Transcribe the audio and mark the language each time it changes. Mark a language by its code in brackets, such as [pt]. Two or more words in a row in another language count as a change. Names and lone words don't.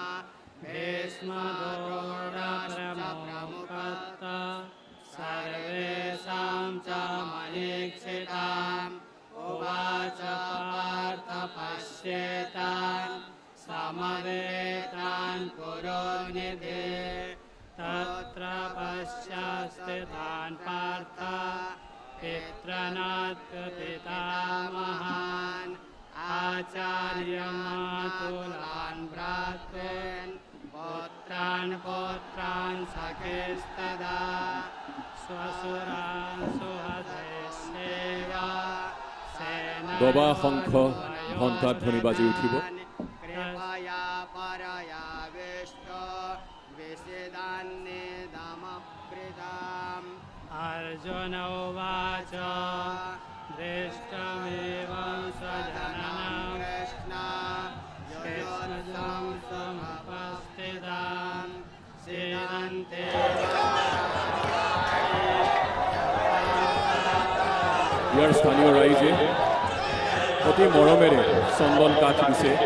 [sa] भीष्मद्रोणप्रमुखतः सर्वेषां च मनीक्षिताम् उवाच पार्थ पश्येतान् समवेतान् पुरोनिधे तत्र पश्यस्थितान् पार्थ पितॄन्पितामहान् आचार्यमातुलान् भ्रातॄन् पुत्रान् पौत्रान् सखेस्तदा स्वसुरान् सुहृदयस्येवा [as] দবা শংখ ঘণ্টাত ধ্বনি বাজি উঠিব। [sa] कृपया परया विष्णो विषदान्निदमप्रीताम्। अर्जुन उवाच दृष्टमेवं स्वजनं कृष्ण योद्धं समुपस्थितां सीदन्ते [as] ইয়াৰ স্থানীয় ৰাইজে অতি মৰমেৰে চন্দন কাঠ দিছে।